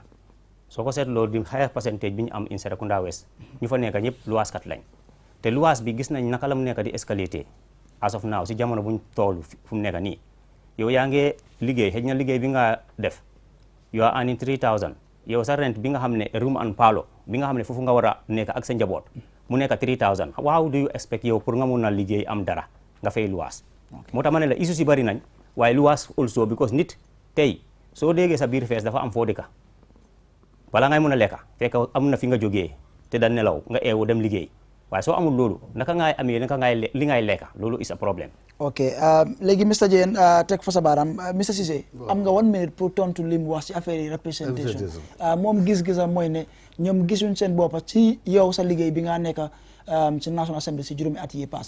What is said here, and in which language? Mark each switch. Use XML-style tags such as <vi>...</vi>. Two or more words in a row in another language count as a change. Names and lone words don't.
<wo>soo ko seetloo di</wo> <en>higher percentage</en> <wo>bi ñu am in Serekunda West ñu fa nekk ñëpp luwaas kat lañ te luwaas bi gis nañ naka la mu nekk di</wo> <en>escalator as of now</en> <wo>si jamono buñ toolu fu mu nekk nii yow yaa ngi liggéey xëy na liggéey bi nga def</wo> <en>you are earning 3000</en> <wo>yow sa rent bi nga xam ne</wo> <en>room and parlour</en> <wo>bi nga xam ne foofu nga war a nekk ak sa njaboot mu nekk 3000</wo> <en>how do you expect</en> <wo>yow pour nga mun a liggéey am dara nga fay luwaas moo tax ma ne la issues yi bari nañ waaye luwaas</wo> <en>also because</en> <wo>nit tey soo déggee sa biir fees dafa am foo dëkka bala ngay mën a lekka fekk am na fi nga jógee te da nelaw nga eewu dem liggéey waaye soo amul loolu naka ngay amee naka ngay li ngay lekka loolu</wo> <en>is a problème.</en> <wo>ok léegi Mr Jane teg fa sa baaraam Mr Ceesay am nga 1 minute pour tontu li mu wax ci affaire yi representation moom gis-gisam mooy ne ñoom gisuñ seen boppa ci yow sa liggéey bi nga nekk ci National Assembly si juróomi at yi passé.</wo>